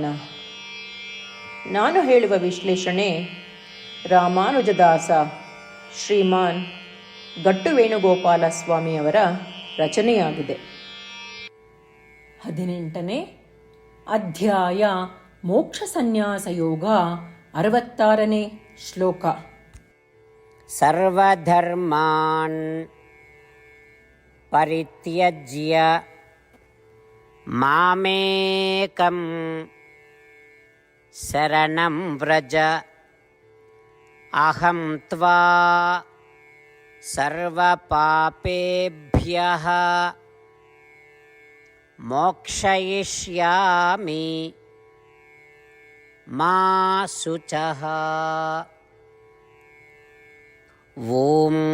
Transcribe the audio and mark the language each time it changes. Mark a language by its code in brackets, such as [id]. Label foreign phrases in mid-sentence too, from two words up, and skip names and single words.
[kn] ನಾನು ಹೇಳುವ ವಿಶ್ಲೇಷಣೆ ರಾಮಾನುಜದಾಸ ಶ್ರೀಮಾನ್ ಗಟ್ಟು ವೇಣುಗೋಪಾಲ ಸ್ವಾಮಿಯವರ ರಚನೆಯಾಗಿದೆ. 18ನೇ ಅಧ್ಯಾಯ ಮೋಕ್ಷ ಸನ್ಯಾಸ ಯೋಗ. 66ನೇ ಶ್ಲೋಕ. [sa] ಸರ್ವಧರ್ಮಾನ್ ಪರಿತ್ಯಜ್ಯ ಮಾಮೇಕಂ ಶರಣಂ ವ್ರಜ ಅಹಂ ತ್ವಾ ಸರ್ವಪಾಪೇಭ್ಯಃ ಮೋಕ್ಷಯಿಷ್ಯಾಮಿ ಮಾ ಶುಚಃ. ಓಂ.